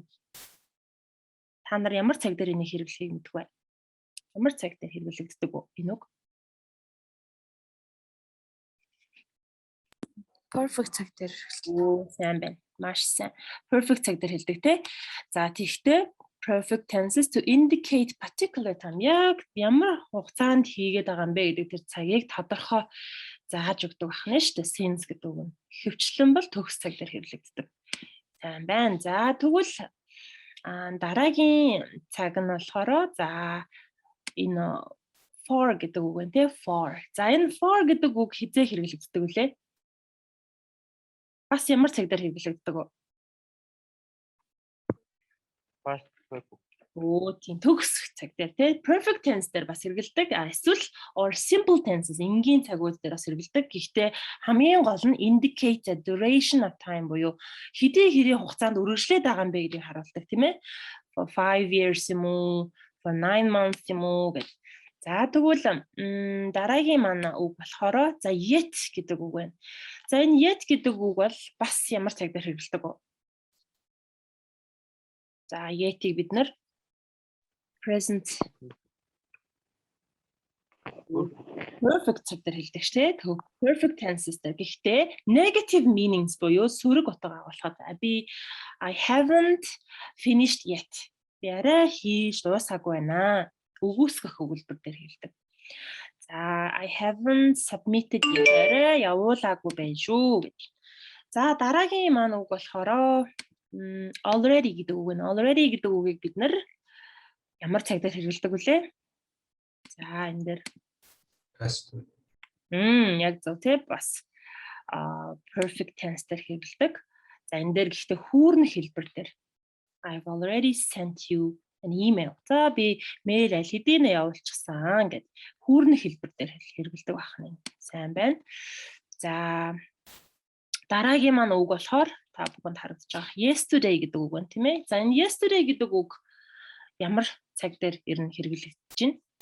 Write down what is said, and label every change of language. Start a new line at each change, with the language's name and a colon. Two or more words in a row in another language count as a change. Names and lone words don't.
Mongolian: Та нар ямар цаг дээр энийг хэрэглэхийг мэдэх вэ? Ямар цаг дээр хэрэглэгддэг вэ энэ үг? Perfect цаг дээр. Сайн байна. Маш сайн. Perfect цаг дээр хэлдэг те. За, тэгтээ
English: perfect tenses to indicate particular time.
Mongolian: Яг ямар хугацаанд хийгээд байгаа юм бэ гэдэг тэр цагийг тодорхой зааж өгдөг байна шүү дээ. Since гэдэг үг нь. Хөвчлэн бол төгс цаг дээр хэрэглэгддэг. Сайн байна. За, тэгвэл дараагийн цаг нь болохоор за энэ for гэдэг үг байна те.
English: For.
Mongolian: За, энэ for гэдэг үг хизээ хэрэглэгддэг үлээ? Бас ямар цаг дээр хэрэглэгддэг вэ? Тийм төгс цаг дээр тий
English: perfect tense
Mongolian: дээр бас хэрэглэдэг. Эсвэл
English: or simple tenses
Mongolian: энгийн цагууд дээр бас хэрэглэдэг. Гэхдээ хамгийн гол нь
English: indicate the duration of time
Mongolian: буюу хэдий хэрийн хугацаанд үргэлжлээд байгаа юм бэ гэдгийг харуулдаг тийм ээ.
English: For 5 years
Mongolian: юм уу,
English: for 9 months
Mongolian: юм уу гэж. За, тэгвэл дараагийн манай үг болохоор за yet гэдэг үг байна. За, энэ yet гэдэг үг бол бас ямар цаг дээр хэрэглэдэг вэ? За, yet-ийг бид нар
English: present perfect
Mongolian: цаг дээр хэлдэг шүү дээ.
English: Perfect tenses
Mongolian: дээр. Гэхдээ
English: negative meanings
Mongolian: буюу сөрөг утга агуулхад
English: I haven't finished yet.
Mongolian: Би арай хийж дуусаагүй байна. Үгүйсгэх өгүүлбэр дээр хэлдэг. За,
English: I haven't submitted yet.
Mongolian: Арай явуулаагүй байна шүү гэж. За дараагийн маань үг болохоор already гэдэг үг нь. Already гэдэг үгийг бид нар ямар цаг дээр хэрэглэдэг вүлээ? За энэ дээр
English: past
Mongolian: яг зөв тий бас
English: perfect tense
Mongolian: дээр хэрэглэдэг. За энэ дээр гэхдээ хүүрнэх хэлбэр дээр
English: I've already sent you an email.
Mongolian: За би мэйл аль хэдийнэ явуулчихсан гэд хүүрнэх хэлбэр дээр хэрэглэдэг байна. Сайн байна. За дараагийн маань үг болохоор та бүхэнд харагдаж байгаа yesterday гэдэг үг байна тийм ээ. За энэ yesterday гэдэг үг ямар цаг дээр ер нь хэрэглэгдэж байна?